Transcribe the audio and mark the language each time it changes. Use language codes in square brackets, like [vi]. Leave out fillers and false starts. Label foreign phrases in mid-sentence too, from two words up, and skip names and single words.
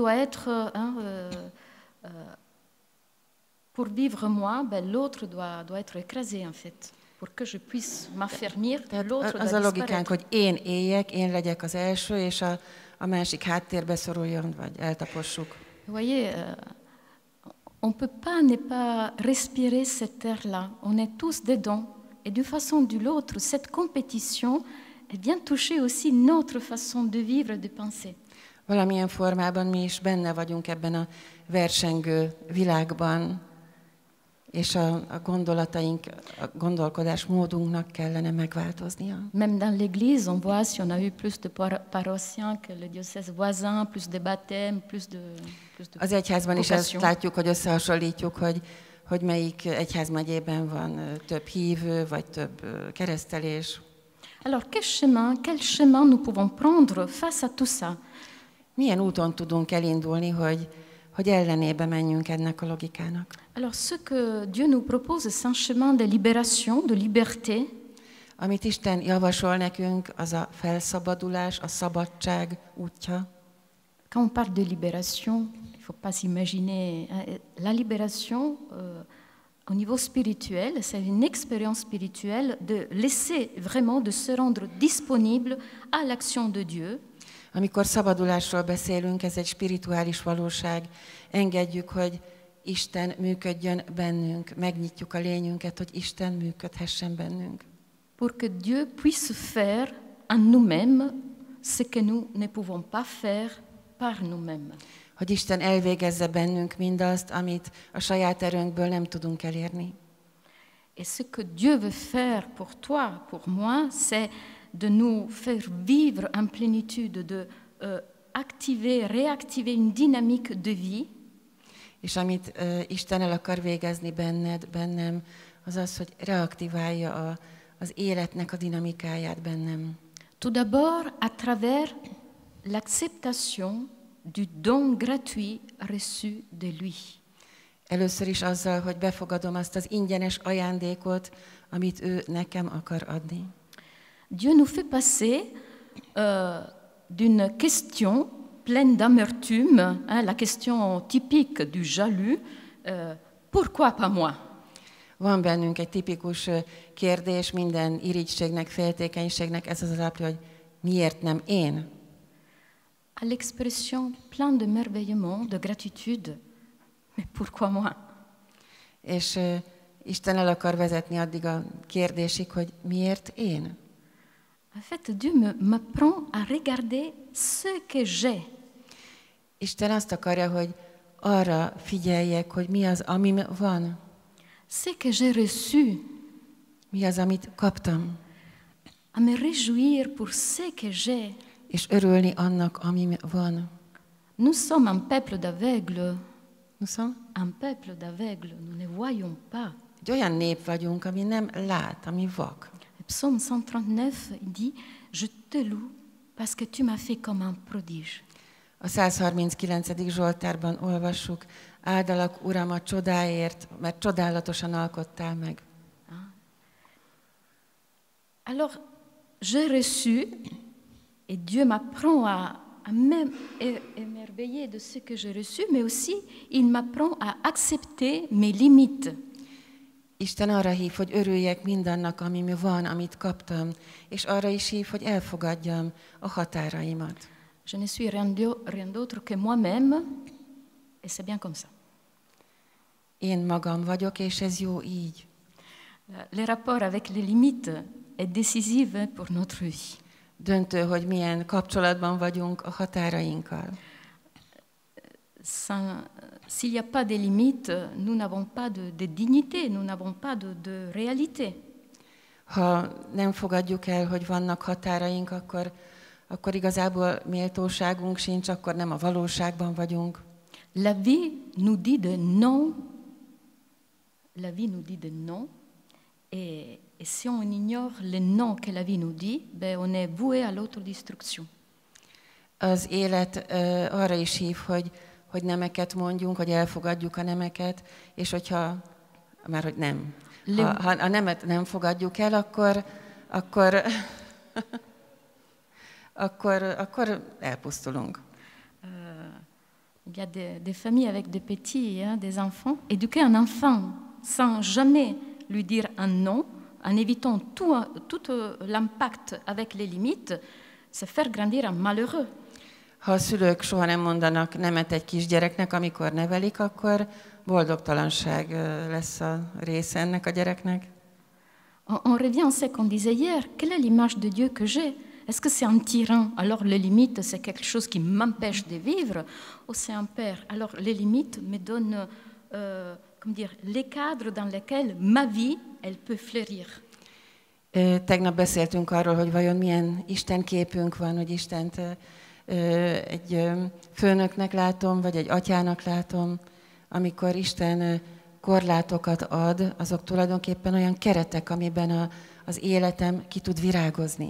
[fr] Tout doit être pour vivre moi, ben, l'autre doit être écrasé en fait. Pour que je puisse m'affermir, l'autre doit [hu] Az a logikánk, [fr] disparaître. [hu] hogy én éljek, én legyek az első, és a másik háttérbe szoruljon, vagy eltapossuk. [fr] Vous voyez, on ne peut pas ne pas respirer cet air-là. On est tous dedans. Et d'une façon ou de l'autre, cette compétition, elle vient toucher aussi notre façon de vivre et de penser. [hu] Valamilyen formában mi is benne vagyunk ebben a versengő világban, és a gondolataink, a gondolkodásmódunknak kellene megváltoznia. [fr] Même dans l'Église, on voit si on a eu plus de paroissiens que le diocèse voisin, plus de baptêmes, plus de [hu] Az egyházban is ezt [fr] vocations. [hu] látjuk, hogy összehasonlítjuk, hogy melyik egyházmegyében van több hívő, vagy több keresztelés. [fr] Alors, quel chemin nous pouvons prendre face à tout ça? [hu] Milyen úton tudunk elindulni, hogy ellenébe menjünk ennek a logikának? [fr] Alors, ce que Dieu nous propose, c'est un chemin de libération, de liberté. [hu] Amit Isten javasol nekünk, az a felszabadulás, a szabadság útja. [fr] Quand on parle de libération, il ne faut pas s'imaginer. La libération, au niveau spirituel, c'est une expérience spirituelle de laisser vraiment, de se rendre disponible à l'action de Dieu. [hu] Amikor szabadulásról beszélünk, ez egy spirituális valóság. Engedjük, hogy Isten működjön bennünk, megnyitjuk a lényünket, hogy Isten működhessen bennünk. [fr] Pour que Dieu puisse faire en nous-mêmes ce que nous ne pouvons pas faire par nous-mêmes. [hu] Hogy Isten elvégezze bennünk mindazt, amit a saját erőnkből nem tudunk elérni. [fr] Et ce que Dieu veut faire pour toi, pour moi, c'est de nous faire vivre en plénitude, de activer, réactiver une dynamique de vie. [hu] És amit Isten el akar végezni benned, bennem, az az, hogy reaktiválja az életnek a dinamikáját bennem. [fr] Tout d'abord, à travers l'acceptation du don gratuit reçu de lui. [hu] Először is azzal, hogy befogadom azt az ingyenes ajándékot, amit ő nekem akar adni. [fr] Dieu nous fait passer d'une question pleine d'amertume, la question typique du jaloux, pourquoi pas moi? [hu] Van bennünk egy tipikus kérdés minden irigységnek, féltékenységnek, ez az alapja, hogy miért nem én? [fr] À l'expression pleine de merveillement, de gratitude, mais pourquoi moi? [hu] És Isten el akar vezetni addig a kérdésig, hogy miért én? [fr] En fait, Dieu m'apprend à regarder ce que j'ai. [hu] Isten azt akarja, hogy arra figyeljek, hogy mi az, amim van. [fr] Ce que j'ai reçu. [hu] Mi az, amit kaptam. [fr] À me réjouir pour ce que j'ai. [hu] És örülni annak, amim van. [fr] Nous sommes un peuple d'aveugles. Nous sommes? Un peuple d'aveugles, nous ne voyons pas. [hu] Egy olyan nép vagyunk, ami nem lát, ami vak. [fr] Psaume 139 dit « Je te loue parce que tu m'as fait comme un prodige ». [hu] A 139. Zsoltárban olvassuk, áldalak, Uram, a csodáért, mert csodálatosan alkottál meg. [fr] Alors, j'ai reçu, et Dieu m'apprend à m'émerveiller de ce que j'ai reçu, mais aussi, il m'apprend à accepter mes limites. [hu] Isten arra hív, hogy örüljek mindannak, ami van, amit kaptam, és arra is hív, hogy elfogadjam a határaimat. [fr] Je ne suis rien d'autre que moi-même, et c'est bien comme ça. [hu] Én magam vagyok, és ez jó így. [fr] Le rapport avec les limites est décisif pour notre vie. [hu] Döntő, hogy milyen kapcsolatban vagyunk a határainkkal. [fr] S'il n'y a pas de limites, nous n'avons pas de dignité, nous n'avons pas de réalité. [hu] Ha nem fogadjuk el, hogy vannak határaink, akkor igazából méltóságunk sincs, akkor nem a valóságban vagyunk. [fr] La vie nous dit de non. La vie nous dit de non. Et si on ignore le non que la vie nous dit, ben on est voué à l'autodestruction. [hu] Az élet arra is hív, hogy nemeket mondjunk, hogy elfogadjuk a nemeket, és hogyha, már hogy nem. Ha a nemet nem fogadjuk el, akkor elpusztulunk. [fr] Il y a des familles avec des petits, hein, des enfants. Éduquer un enfant sans jamais lui dire un non, en évitant tout l'impact avec les limites, c'est faire grandir un malheureux. [hu] Ha a szülők soha nem mondanak nemet egy kisgyereknek, amikor nevelik, akkor boldogtalanság lesz a része ennek a gyereknek. [fr] On revient à ce qu'on disait hier. Quelle est l'image de Dieu que j'ai? Est-ce que c'est un tyran? Alors les limites, c'est quelque chose qui m'empêche de vivre? Ou c'est un père? Alors les limites me donnent les cadres dans lesquels ma vie, elle peut fleurir. [hu] Tegnap beszéltünk arról, hogy vajon milyen Isten képünk van, hogy Istent egy főnöknek látom, vagy egy atyának látom. Amikor Isten korlátokat ad, azok tulajdonképpen olyan keretek, amiben az életem ki tud virágozni.